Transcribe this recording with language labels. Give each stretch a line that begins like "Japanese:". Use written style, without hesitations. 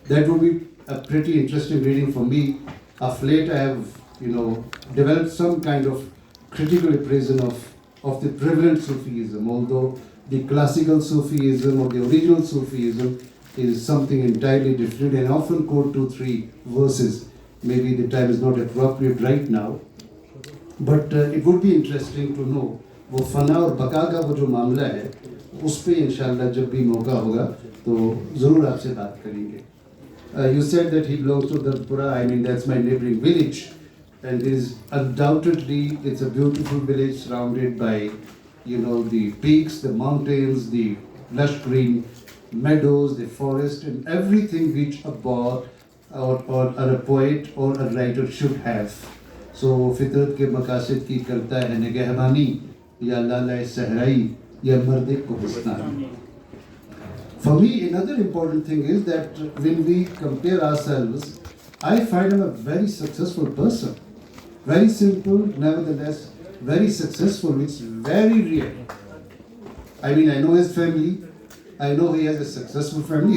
English: That would be a pretty interesting reading for me. Of late, I have, developed some kind of critical appraisal of the prevalent Sufism, although the classical Sufism or the original Sufism is something entirely different, and often quote 2-3 verses. Maybe the time is not appropriate right now, but it would be interesting to know
Hindi: वो फना और बका का वो जो मामला है उस पे इंशाल्लाह जब भी मौका होगा तो ज़रूर आपसे बात करेंगे.
English: You said that he belongs to Darpura. I mean, that's my neighboring village, and undoubtedly it's a beautiful village surrounded by, the peaks, the mountains, the lush green meadows, the forest, and everything which a boy or a poet or a writer should have.
Hindi: So फितरत के मकासद की करता है निगहबानी या लाला सहराई या मर्द Kohistan.
English: For me, another important thing is that when we compare ourselves, I find him a very successful person. Very simple, nevertheless, very successful, which is very rare. I mean, I know his family. I know he has a successful family.